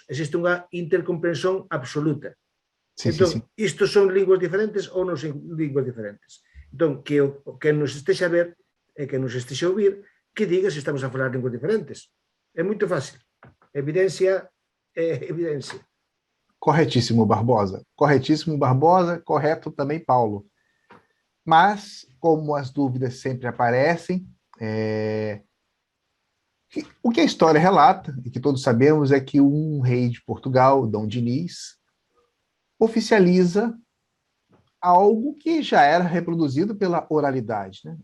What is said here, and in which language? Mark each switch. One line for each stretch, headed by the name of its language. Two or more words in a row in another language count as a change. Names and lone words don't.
Galician: Existe unha intercomprensión absoluta.
Portuguese: Sim, sim, sim.
Galician: Entón, isto son linguas diferentes ou non son linguas diferentes. Entón, que nos estexa a ver e que nos estexa a ouvir, que diga se estamos a falar linguas diferentes. É moito fácil. Evidencia é evidencia.
Portuguese: Corretíssimo, Barbosa. Corretíssimo, Barbosa. Correto também, Paulo. Mas, como as dúvidas sempre aparecem, o que a história relata, e que todos sabemos, é que um rei de Portugal, Dom Diniz, oficializa algo que já era reproduzido pela oralidade, né?